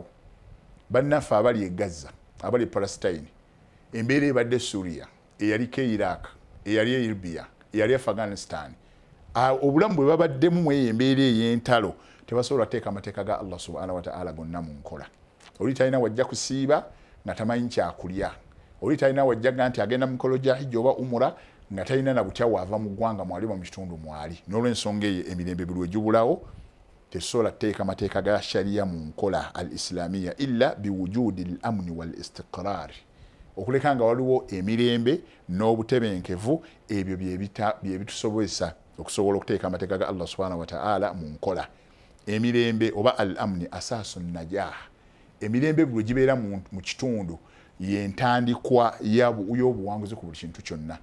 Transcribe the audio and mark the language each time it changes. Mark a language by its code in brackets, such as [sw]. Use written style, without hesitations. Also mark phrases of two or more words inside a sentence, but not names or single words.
[lg] Bannaffe abali e Gaza, abali Palestine, embeera ebadde Suria, eyaliko Iraq, eyali e Libya, eyali Afghanistan, obulamu bwe babaddemu mu embeera ey'entalo tebasobola kuteeka amateeka ga Allah [ar] سبحانه وتعالى [lg] gonna mu nkola. Oli talina wajja kusiiba nga tamanyi kyakulya. Oli talina wajja ga nti agenda mu mikolo gya hijja oba umura nga talina na butya waava mu ggwanga mwali mu kitundu mwali. N'olw'ensonga eyo emirembe buli wegibulawo tesobola kuteeka amateeka ga shariya mu nkola [ar] الإسلامية إلا بوجود الأمن والاستقرار. [lg] Okuleka nga waliwo emirembe n'obutebenkevu ebyo bye bitusobozesa okusobola okuteeka amateeka ga Allah [ar] سبحانه وتعالى [lg] mu nkola. Emirembe oba [ar] الأمن أساس النجاح. [lg] Emirembe bwe gibeera mu kitundu y'entandikwa y'obuwanguzi ku buli kintu kyonna.